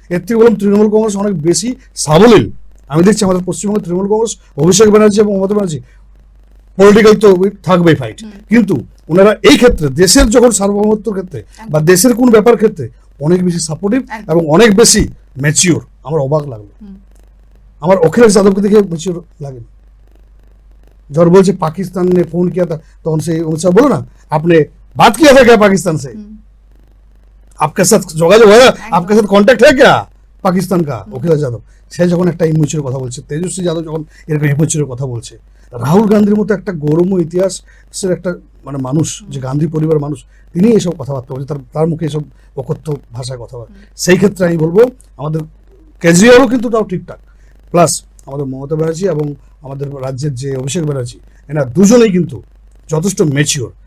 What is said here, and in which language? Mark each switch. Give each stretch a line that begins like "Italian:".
Bangla: এর থেকে বললাম তৃণমূল কংগ্রেস অনেক বেশি সাবলীল। আমি দেখছি আমাদের পশ্চিমবঙ্গে তৃণমূল কংগ্রেস, অভিষেক ব্যানার্জি এবং মমতা ব্যানার্জি, পলিটিক্যাল তো থাকবেই ফাইট, কিন্তু ওনারা এই ক্ষেত্রে দেশের যখন সার্বভৌমত্বের ক্ষেত্রে বা দেশের কোন ব্যাপার ক্ষেত্রে অনেক বেশি সাপোর্টিভ এবং অনেক বেশি ম্যাচিওর। আমার অবাক লাগলো, আমার অখিলেশ যাদবকে দেখে ম্যাচিওর লাগেনি।
Hindi: जब बोल पाकिस्तान ने फोन किया था तो उनसे उनसे बोलो ना, आपने बात किया था क्या पाकिस्तान से? आपके साथ যোগাযোগ है, आपके साथ कांटेक्ट है क्या পাকিস্তান का?
Bangla: অখিলেশ যাদব সে যখন একটা ইমোচুর কথা বলছে, তেজস্বী যাদব যখন এরকম ইমোচুরের কথা বলছে, রাহুল গান্ধীর মতো একটা গৌরবময় ইতিহাসের একটা মানে মানুষ, যে গান্ধী পরিবার মানুষ, তিনি এসব কথাবার্তা বলছে, তার মুখে এসব অকথ্য ভাষায় কথাবার্তা। সেই ক্ষেত্রে আমি বলবো আমাদের কেজরিওয়ালও কিন্তু তাও ঠিকঠাক, প্লাস আমাদের মমতা ব্যানার্জি এবং আমাদের রাজ্যের যে অভিষেক ব্যানার্জি, এনারা দুজনেই কিন্তু যথেষ্ট ম্যাচিওর।